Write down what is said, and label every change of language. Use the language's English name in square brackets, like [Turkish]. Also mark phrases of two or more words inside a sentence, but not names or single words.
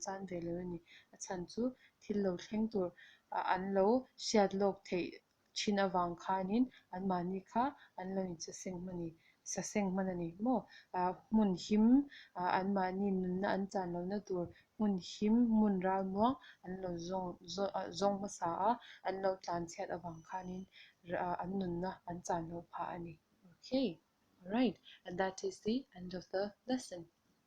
[Mizo] chan ve lo ani a chan chu thil lo thleng tur an lo hriat lawk theih thin awang khanin an mani kha an lo in sa seng hman ani mo hmun him an mani nunna an chan lo na tur hmun him hmun ral muang an lo zawng hmasa a an lo tlan chhiat awang khanin an nunna an chan lo phah ani [English] okay alright and that is the end of the lesson